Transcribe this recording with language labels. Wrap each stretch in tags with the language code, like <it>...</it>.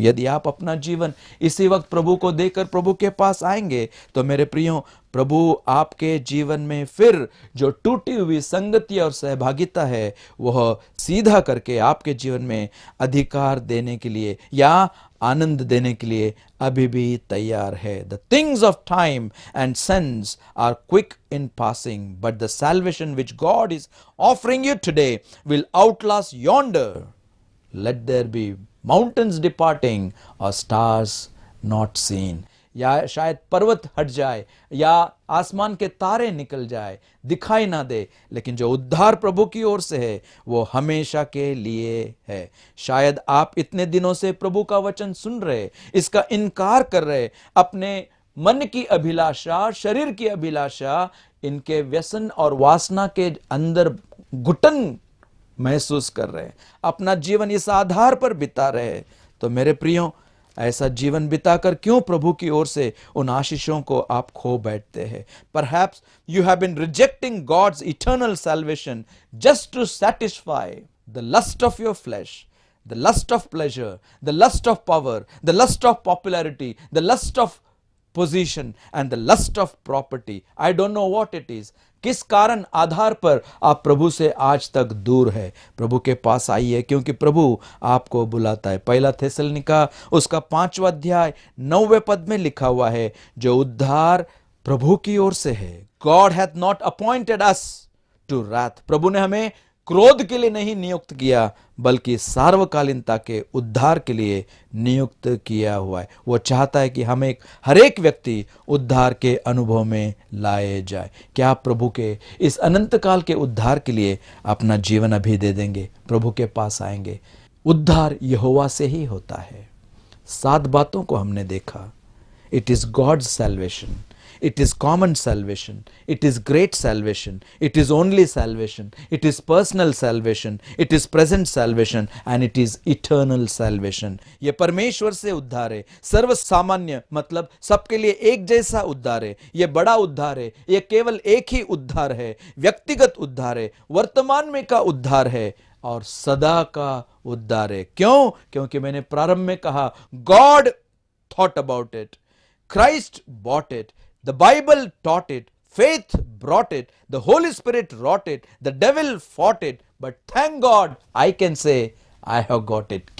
<hi>यदि आप अपना जीवन इसी वक्त प्रभु को देकर प्रभु के पास आएंगे तो मेरे प्रियो, प्रभु आपके जीवन में फिर जो टूटी हुई संगति और सहभागिता है वह सीधा करके आपके जीवन में अधिकार देने के लिए या आनंद देने के लिए अभी भी तैयार है।</hi> <en>The things of time and sense are quick in passing, but the salvation which God is offering you today will outlast yonder. Let there be mountains departing or stars not seen.</en> <hi>या शायद पर्वत हट जाए या आसमान के तारे निकल जाए, दिखाई ना दे, लेकिन जो उद्धार प्रभु की ओर से है वो हमेशा के लिए है। शायद आप इतने दिनों से प्रभु का वचन सुन रहे, इसका इनकार कर रहे, अपने मन की अभिलाषा, शरीर की अभिलाषा, इनके व्यसन और वासना के अंदर घुटन महसूस कर रहे हैं, अपना जीवन इस आधार पर बिता रहे हैं, तो मेरे प्रियो, ऐसा जीवन बिताकर क्यों प्रभु की ओर से उन आशीषों को आप खो बैठते हैं?</hi> <en>Perhaps you have been rejecting God's eternal salvation just to satisfy the lust of your flesh, the lust of pleasure, the lust of power, the lust of popularity, the lust of position and the lust of property. I don't know what it is.</en> <hi>किस कारण आधार पर आप प्रभु से आज तक दूर है? प्रभु के पास आइए, क्योंकि प्रभु आपको बुलाता है। पहला थेसलनिका उसका 5वां अध्याय 9वें पद में लिखा हुआ है, जो उद्धार प्रभु की ओर से है।</hi> <en>God hath not appointed us to wrath.</en> <hi>प्रभु ने हमें क्रोध के लिए नहीं नियुक्त किया, बल्कि सार्वकालीनता के उद्धार के लिए नियुक्त किया हुआ है। वो चाहता है कि हम हर एक व्यक्ति उद्धार के अनुभव में लाए जाए। क्या आप प्रभु के इस अनंत काल के उद्धार के लिए अपना जीवन अभी दे देंगे? प्रभु के पास आएंगे। उद्धार यहोवा से ही होता है। 7 बातों को हमने देखा।</hi> <en>It is God's salvation, it is common salvation, it is great salvation, it is only salvation, it is personal salvation, it is present salvation and it is eternal salvation.</en> <hi>ये परमेश्वर से उद्धार है, सर्व सामान्य मतलब सबके लिए एक जैसा उद्धार है। ये बड़ा उद्धार है, ये केवल एक ही उद्धार है, व्यक्तिगत उद्धार है, वर्तमान में का उद्धार है और सदा का उद्धार है। क्यों? क्योंकि मैंने प्रारंभ में कहा,</hi> <en>God thought about it, Christ bought it, the Bible taught it, faith brought it, the Holy Spirit wrought it, the devil fought it, but thank God I can say I have got it.</en>